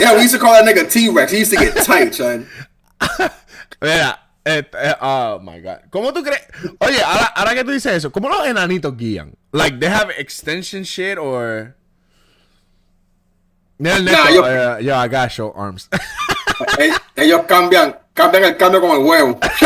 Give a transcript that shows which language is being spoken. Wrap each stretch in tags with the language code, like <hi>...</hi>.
<en>Yeah, we used to call that nigga T-Rex. He used to get tight, son.</en> <es>Mira,</es> <en>oh my god.</en> <es>¿Cómo tú crees? Oye, ahora que tú dices eso, ¿cómo los enanitos guían?</es> <en>Like, they have extension shit or... Yo, I got short arms.</en> <es>Ellos cambian el cambio con el huevo.</es>